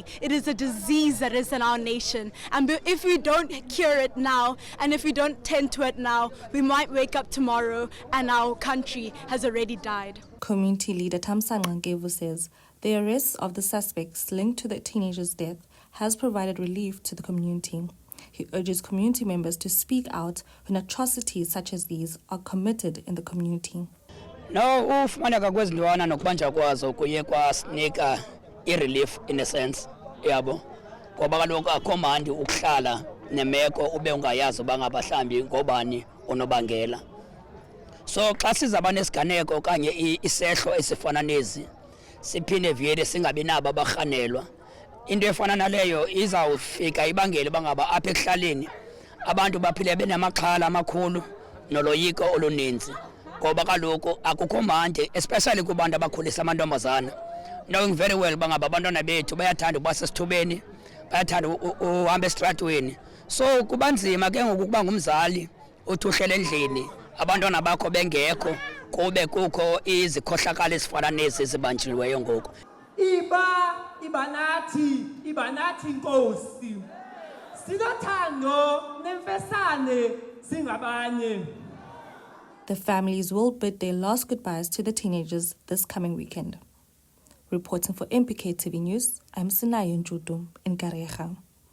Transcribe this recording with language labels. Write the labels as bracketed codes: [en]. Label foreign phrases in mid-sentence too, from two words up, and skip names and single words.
[en] It is a disease that is in our nation. And if we don't cure it now, and if we don't tend to it now, we might wake up tomorrow and our country has already died. Community leader Thamsanqa Nkevu says the arrest of the suspects linked to the teenager's death has provided relief to the community. He urges community members to speak out when atrocities such as these are committed in the community. No, [xh] ufumaneka kwezintwana nokubanja kwazo kuye kwasinika i- [en] relief in a sense, [xh] yabo. Ngoba kaloku akho mandi ukuhlala nemeko ube ungayazi uba ngabahlambi ngobani unobangela. So xa sizaba nesiganeko okanye isehlo esifana nezi, siphinde vele singabi nabo abarhanelwa. Into efana naleyo izawufika ibangele bangaba apha ekuhlaleni abantu baphile benamaxhala amakhulu noloyiko oluninzi. Ngoba kaloku akukho mandi, especially kubantu abakhulisa amantombazana, [en] knowing very well [xh] bangaba abantwana bethu bayathanda ukuba sesithubeni, bayathanda uhamba esitratweni. So kubanzima ke ngoku kuba ngumzali uthi uhlele endlini abantwana bakho bengekho kube kukho izikhohlakala ezifana nezi zibanjiweyo ngoku. Ibenati Nkosi sinothando nemfesane singabanye. [en] The families will bid their last goodbyes to the teenagers this coming weekend. Reporting for MPK TV News, I'm Sinayo Njudu in Kareha.